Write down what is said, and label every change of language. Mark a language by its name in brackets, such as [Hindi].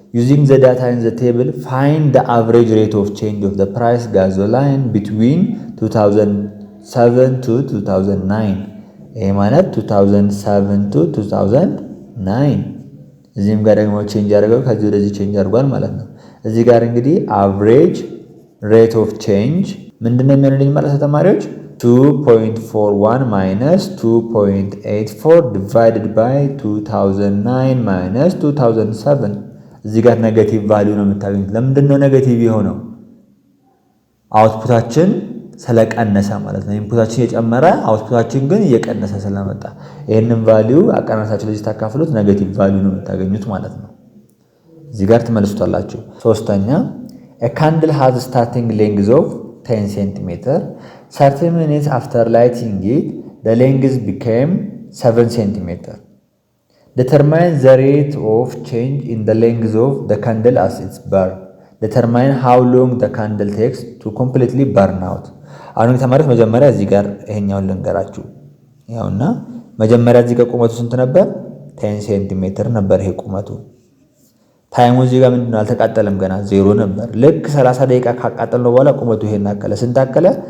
[English] Using the data in the table, find the average rate of change of the price gasoline between 2007 to 2009. [Amharic] ይሄ ማለት 2007 to 2009 እዚህም ጋር ደግሞ ቼንጅ ያደርገው ከዚህ ወደዚህ ቼንጅ አድርጓል ማለት ነው። እዚህ ጋር እንግዲህ average rate of change ምንድነው የሚሆንልኝ ማለት ነው ተማሪዎች 2.41 minus 2.84 divided by 2009 minus 2007 እዚህ ጋር ኔጌቲቭ ቫልዩ ነው የምታገኙት። ለምንድን ነው ኔጌቲቭ የሆነው? አውትፑታችን ስለቀነሰ ማለት ነው። ኢንፑታችን የጨመረ አውትፑታችን ግን እየቀነሰ ስለመጣ ይሄንን ቫልዩ አቀናሳችሁ ለዚህ ታካፍሉት ኔጌቲቭ ቫልዩ ነው የምታገኙት ማለት ነው። እዚህ ጋር ትመልሱታላችሁ። ሶስተኛ [English] a candle has starting length of 10 cm 30 minutes after lighting it the length became 7 cm. Determine the rate of change in the length of the candle as it's burned. Determine how long the candle takes to completely burn out. [Amharic] አሁን ተማሪዎች መጀመሪያ እዚህ ጋር ይሄኛውን ልንገራችሁ። ያውና መጀመሪያ እዚህ ጋር ቁመቱ ስንት ነበር? 10 ሴንቲሜትር ነበር ይሄ ቁመቱ። ታይሙ እዚህ ጋር ምንድነው አልተቃጠለም ገና 0 ነበር። ልክ 30 ደቂቃ ካቃጠልነው በኋላ ቁመቱ ይሄን አከለ። ስንት አከለ?